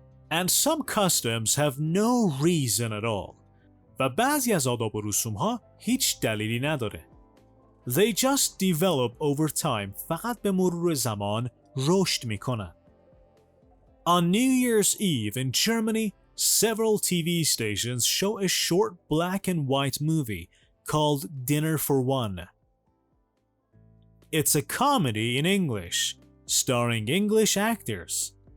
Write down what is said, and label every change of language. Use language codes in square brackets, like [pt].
[en] And some customs have no reason at all. [fa] و بعضی از آداب و رسوم ها هیچ دلیلی نداره. [en] They just develop over time. [fa] فقط به مرور زمان رشد میکنن. [en] On New Year's Eve in Germany, several TV stations show a short black and white movie called Dinner for One. It's a comedy in English, starring English actors.